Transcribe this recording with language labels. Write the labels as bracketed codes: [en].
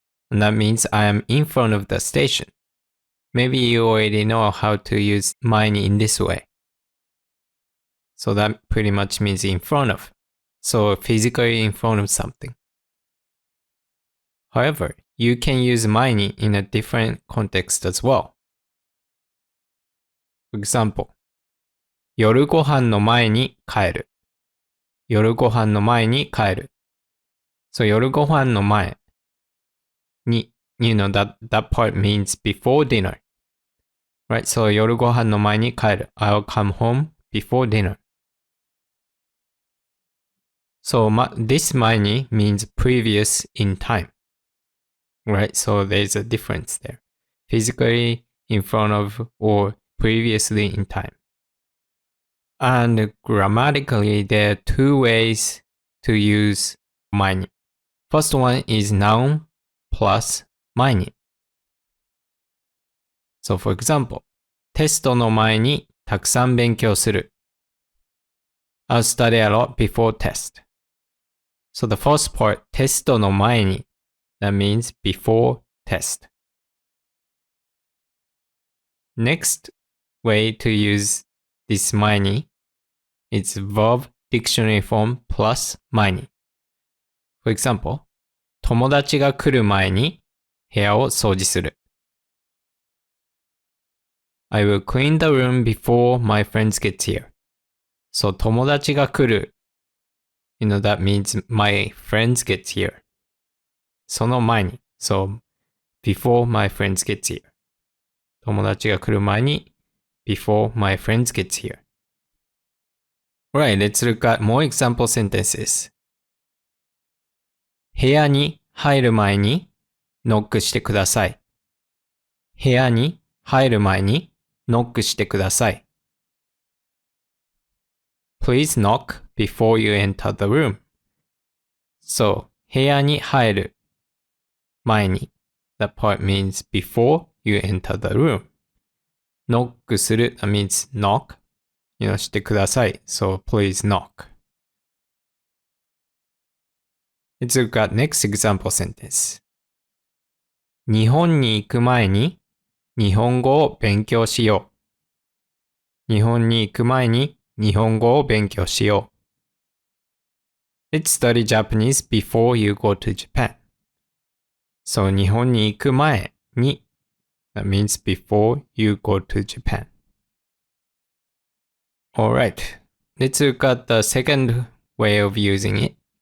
[en] And that means I am in front of the station. Maybe you already know how to use 前に in this way. So that pretty much means in front of. So physically in front of something. However, you can use 前に in a different context as well. For example, [ja] 夜ご飯の前に帰る。夜ご飯の前に帰る。 [en] So [ja] 夜ご飯の前に [en] you know that part means before dinner. Right, so [ja] 夜ご飯の前に帰る。 [en] I'll come home before dinner. So this 前に means previous in time. Right, so there's a difference there. Physically in front of or previously in time. And grammatically, there are two ways to use 前に. First one is noun plus 前に. So for example, [ja] テストの前にたくさん勉強する。 [en] I'll study a lot before test. So the first part, [ja] テストの前に, [en] that means before test. Next way to use this 前に is verb dictionary form plus 前に. For example, [ja] 友達が来る前に部屋を掃除する。 [en] I will clean the room before my friends get here. So [ja] 友達が来る [en] You know, that means my friends get here. [ja] その前に [en] So, before my friends get here. [ja] 友達が来る前に [en] Before my friends get here. Alright, let's look at more example sentences. [ja] 部屋に入る前にノックしてください。部屋に入る前にノックしてください。 [en] Please knock before you enter the room. So, [ja] 部屋に入る前に [en] That part means before you enter the room. ノックする That means knock. [ja] してください。 [en] So, please knock. Let's look at next example sentence. [ja] 日本に行く前に日本語を勉強しよう。日本に行く前に日本語を勉強しよう。 [en] Let's study Japanese before you go to Japan. So, [ja] 日本に行く前に [en] That means before you go to Japan. Alright, let's look at the second way of using it.